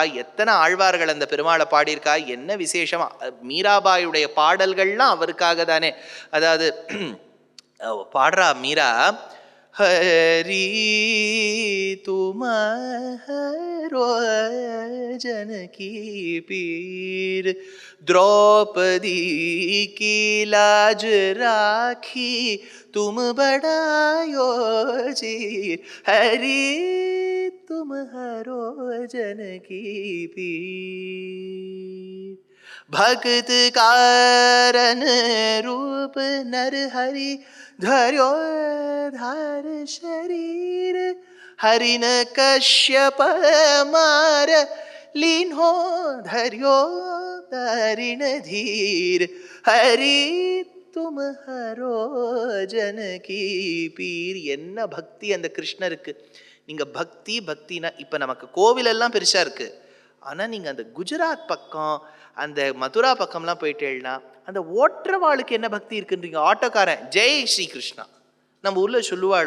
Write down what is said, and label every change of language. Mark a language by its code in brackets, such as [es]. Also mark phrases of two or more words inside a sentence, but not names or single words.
[ta] எத்தனை ஆழ்வார்கள் அந்த பெருமாளை பாடியிருக்கா, என்ன விசேஷமா. மீராபாயுடைய பாடல்கள்லாம் அவருக்காக தானே. அதாவது பாடுறா மீரா, [hi] हरि तुम हरो जन की पीर, द्रौपदी की लाज राखी तुम बड़ायो चीर, हरि तुम हरो जनकी पीर, भक्त कारण रूप नर हरि धर्यो धार शरीर, हरिन कश्यप मार लीन्हो धर्यो दारिण धीर, हरि तुम हरो जनकी पीर. [ta] என்ன பக்தி அந்த கிருஷ்ணருக்கு. நீங்க பக்தினா இப்ப நமக்கு கோவில் எல்லாம் பெருசா இருக்கு. ஆனா நீங்க அந்த குஜராத் பக்கம் அந்த மதுரா பக்கம்லாம் போயிட்டேன்னா அந்த ஓட்டுறவாளுக்கு என்ன பக்தி இருக்குன்றீங்க. ஆட்டோக்காரன் [hi] जय श्री कृष्ण [ta] நம்ம ஊர்ல சொல்லுவாளோ.